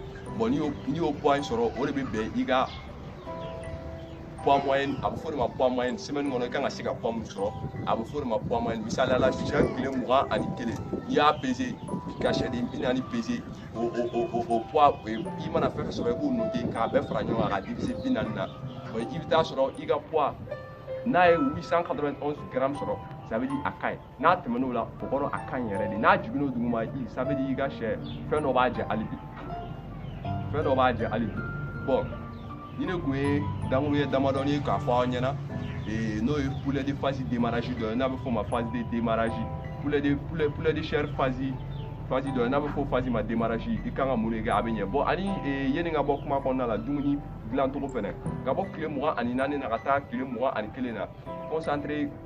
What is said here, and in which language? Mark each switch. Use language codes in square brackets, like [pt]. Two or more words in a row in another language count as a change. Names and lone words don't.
[bm] Bon n'i y'o poids in sɔrɔ o de bɛ bɛn i ka [fr] poids moyenne [bm] a bɛ fɔ o de ma [fr] poids moyenne semaine [bm] kɔnɔ i kan ka se ka poids min sɔrɔ a bɛ fɔ o de ma [fr] poids moyenne. [bm] Misaliya la sɛ tile 21 i y'a peser ka sɛden 40 peser o poids i mana fɛn fɛn sɔrɔ i b'o noter k'a bɛɛ fara ɲɔgɔn kan ka diviser 40 na. Bon i bɛ taa sɔrɔ i ka poids n'a ye 891 grammes sɔrɔ [fr] ça veut dire [bm] a ka ɲi n'a tɛmɛn'o la o kɔrɔ a ka ɲi yɛrɛ de n'a jiginn'o duguma [fr] ça veut dire [bm] i ka sɛ fɛn dɔ b'a jɛ hali bi. Bon ni ne kun ye dankuru ye damadɔni ye k'a fɔ aw ɲɛna n'o ye [fr] poulet de phase démarrage [bm] dɔ ye n'a bɛ fɔ o ma [fr] phase de démarrage poulet de chair phase [bm] dɔ ye n'a bɛ fɔ o phase ma démarrage i kan ka mun de kɛ a bɛ ɲɛ. Bon ani yanni ka bɔ kuma kɔnɔna la dumuni dilan cogo fɛnɛ ka bɔ tile 24 na ka taa tile 21 na concentré